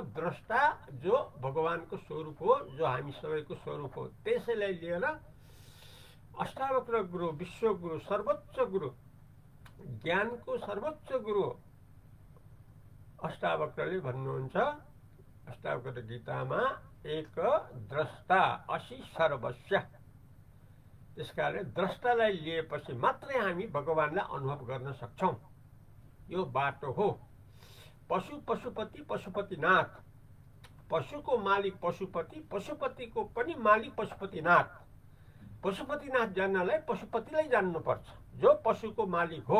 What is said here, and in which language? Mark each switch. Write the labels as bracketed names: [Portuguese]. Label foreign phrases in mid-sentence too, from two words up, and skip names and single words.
[Nepali] द्रष्टा जो भगवानको स्वरूप हो, जो हामी सबैको स्वरूप हो। त्यसैलाई लिएर अष्टावक्र गुरु, विश्वगुरु, सर्वोच्च गुरु, ज्ञानको सर्वोच्च गुरु अष्टावक्रले भन्नुहुन्छ अष्टावक्र गीतामा, [Sanskrit] एक द्रष्टा असि सर्वस्य। [Nepali] त्यसकारण द्रष्टालाई लिएपछि मात्रै हामी भगवानलाई अनुभव गर्न सक्छौं। यो बाटो हो। पशु पशुपति पशुपतिनाथ, पशुको मालिक पशुपति, पशुपतिको पनि मालिक पशुपतिनाथ। पशुपतिनाथ जान्नलाई पशुपतिलाई जान्नुपर्छ, जो पशुको मालिक हो।